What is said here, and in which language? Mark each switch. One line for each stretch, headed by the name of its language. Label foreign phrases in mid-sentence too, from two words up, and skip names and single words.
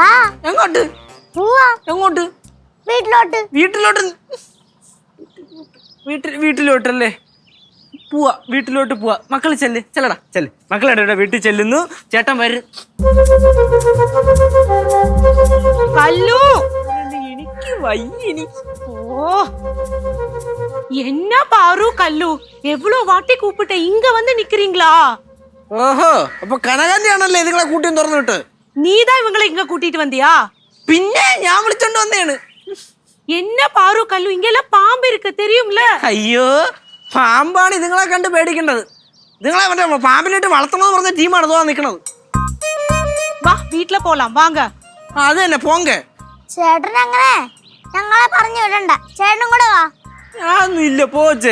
Malayalam: എങ്ങോട്ട്? എങ്ങോട്ട്? വീട്ടിലോട്ടല്ലേ? പോവാ, വീട്ടിലോട്ട് പോവാ. മക്കള് ചെല്ലടാ ചെല്ല്. മക്കളെ വീട്ടിൽ ചെല്ലുന്നു. ചേട്ടൻ വരും. കല്ലു എനിക്ക് വയ്യ.
Tamil: என்ன பாரு கல்லு எவ்வளவு வாட்டி கூப்பிட்டேன் இங்க வந்து நிக்கிறீங்களா?
Malayalam: ഓഹോ, അപ്പൊ കനകാന്തി ആണല്ലേ നിങ്ങളെ കൂട്ടിയും തുറന്നു വിട്ട്?
Tamil: நீதான் இவங்களை இங்க கூட்டிட்டு வந்தியா?
Malayalam: പിന്നെ ഞാൻ വിളിച്ചോണ്ട് വന്നേണ്.
Tamil: என்ன பாரு கல்லு இங்கெல்லாம் பாம்பு இருக்கு தெரியும்ல?
Malayalam: അയ്യോ, പാമ്പാണ് നിങ്ങളെ കണ്ട് പേടിക്കേണ്ടത്. നിങ്ങളെ മറ്റേ പാമ്പിനിട്ട് വളർത്തണമെന്ന് പറഞ്ഞ ടീമാണ് തോന്നാൻ നിൽക്കണത്. വാ വീട്ടില് പോലാം വാങ്ങ. അത് തന്നെ പോങ്ക. ചേട്ടൻ അങ്ങനെ ഞങ്ങളെ പറഞ്ഞു വിടണ്ട, ചേട്ടനും കൂടെ വാ. ഞാനൊന്നും ഇല്ല, പോച്ചേ.